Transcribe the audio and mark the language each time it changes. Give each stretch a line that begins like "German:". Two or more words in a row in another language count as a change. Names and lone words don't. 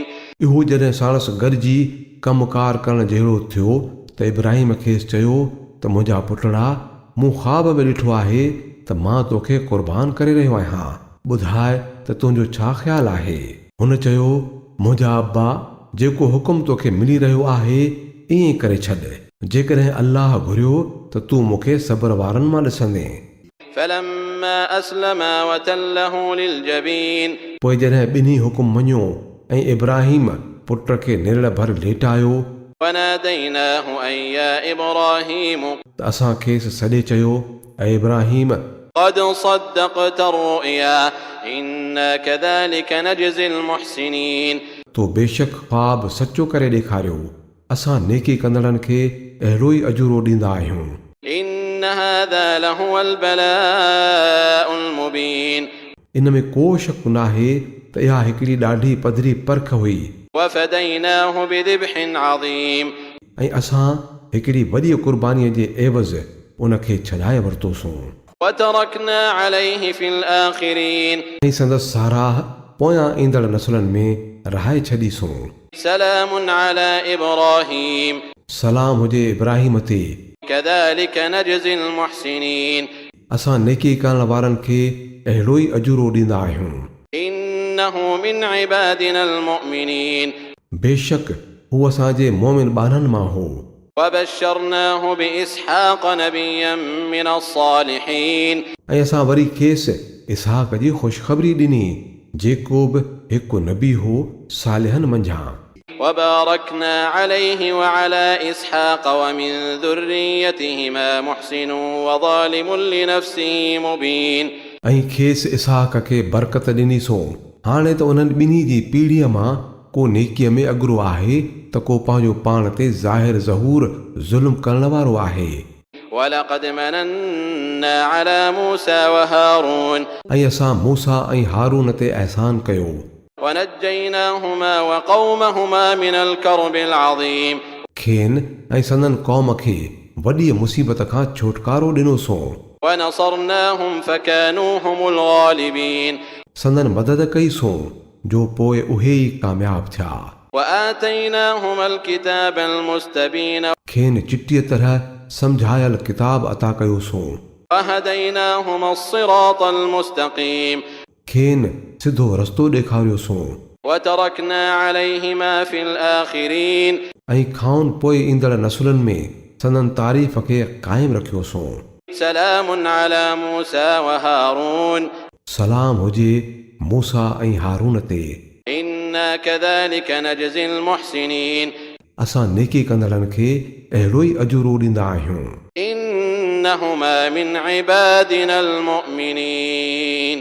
Sindhi: इहो जॾहिं साणसि गॾिजी कमुकार करण जहिड़ो थियो त इब्राहिम खेसि चयो त मुंहिंजा पुटड़ा मूं ख़्वाब में ॾिठो आहे त मां तोखे क़ुर्बान करे रहियो आहियां ॿुधाए त तुंहिंजो छा ख़्यालु आहे हुन चयो मुंहिंजा अब्बा जेको हुकुम तोखे मिली रहियो आहे ईअं करे छॾ जेकॾहिं अल्लाह घुरियो त तूं मूंखे सब्र वारनि मां ॾिसंदे
Arabic: فلما أسلما وتله للجبين
Sindhi: पोइ जॾहिं ॿिन्ही हुकुम मञियो ऐं इब्राहिम पुट खे निरड़ भर लेटायो
Arabic: وناديناه أن يا إبراهيم
Sindhi: त असां खेसि सॾे चयो ऐं इब्राहिम
Arabic: قد صدقت الرؤيا إنا كذلك نجزي المحسنين
Sindhi: तो बेशक ख्वाब सचो करे ॾेखारियो असां नेकी कंदड़नि खे अहिड़ो ई अजूरो ॾींदा आहियूं
Arabic: إن هذا لهو البلاء المبين
Sindhi: इन में को शक नाहे त इहा हिकिड़ी ॾाढी पधरी परख हुई
Arabic: وفديناه بذبح عظيم
Sindhi: ऐं असां हिकिड़ी वॾी क़ुर्बानीअ जे एवज़ उनखे छॾाए वरितोसीं
Arabic: وتركنا عليه في الآخرين
Sindhi: ऐं संदसि साराह पोयां ईंदड़ नसलनि में रहाए छॾीसूं
Arabic: سلام على إبراهيم
Sindhi: सलाम हुजे इब्राहिम ते
Arabic: كذلك نجزي المحسنين
Sindhi: असां नेकी करण वारनि खे अहिड़ो ई अजूरो ॾींदा आहियूं
Arabic: إنه من عبادنا المؤمنين
Sindhi: बेशक हू असांजे मोमिन ॿारनि मां हो
Arabic: وبشرناه بإسحاق نبيا من الصالحين
Sindhi: ऐं असां वरी खेसि इसहाक जी ख़ुशख़बरी ॾिनी जेको बि हिकु नबी हो सालिहनि मंझां
Arabic: وباركنا عليه وعلى إسحاق ومن ذريتهما محسن وظالم لنفسه مبين
Sindhi: ऐं खेसि इसहाक खे बरकत ॾिनीसूं हाणे त उन्हनि ॿिन्ही जी पीढ़ीअ मां को नेकीअ में अॻिरो आहे त को पंहिंजो पाण ते ज़ाहिर ज़हूर ज़ुल्म करण वारो आहे
Arabic: ولقد مننا على موسى وهارون
Sindhi: ऐं असां मूसा ऐं हारून ते अहसान कयो
Arabic: ونجيناهما وقومهما من الكرب العظيم
Sindhi: खेनि ऐं संदन क़ौम खे वॾी मुसीबत खां छुटकारो ॾिनोसूं
Arabic: ونصرناهم فكانوا هم الغالبين
Sindhi: संदन मदद कईसूं जो पोइ उहे ई कामयाब थिया
Arabic: وآتيناهما الكتاب المستبين
Sindhi: खेनि चिटीअ तरह सम्झायल किताब अता कयोसूं
Arabic: وهديناهما الصراط المستقيم
Sindhi: खेनि सिधो रस्तो ॾेखारियोसूं
Arabic: وتركنا عليهما في الآخرين
Sindhi: ऐं खाउन पोइ ईंदड़ नसुलनि में संदन तारीफ़ खे क़ाइमु रखियोसूं
Arabic: سلام على موسى وهارون
Sindhi: सलाम हुजे मूसा ऐं हारून ते
Arabic: إنا كذلك نجزي المحسنين
Sindhi: असां नेकी कंदड़नि खे अहिड़ो ई अजूरो ॾींदा आहियूं
Arabic: إنهما من عبادنا المؤمنين